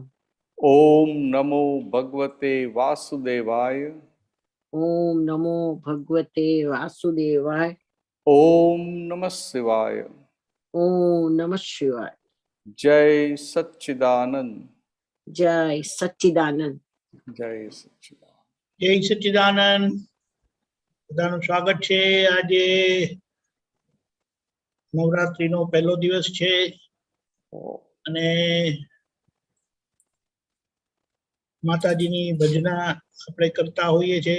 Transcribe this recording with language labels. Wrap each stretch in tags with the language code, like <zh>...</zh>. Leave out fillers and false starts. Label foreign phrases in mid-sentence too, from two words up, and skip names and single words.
<sa>ओम नमो भगवते वासुदेवाय। ओम नमो भगवते वासुदेवाय। ओम नमः शिवाय। ओम नमः शिवाय।</sa> <hi>जय सच्चिदानंद। जय सच्चिदानंद। जय सच्चिदानंद।</hi> <gu>જય સચ્ચિદાનંદ. બધાનું સ્વાગત છે. આજે નવરાત્રીનો પહેલો દિવસ છે અને માતાજીની ભજના આપણે કરતા હોઈએ છીએ.</gu>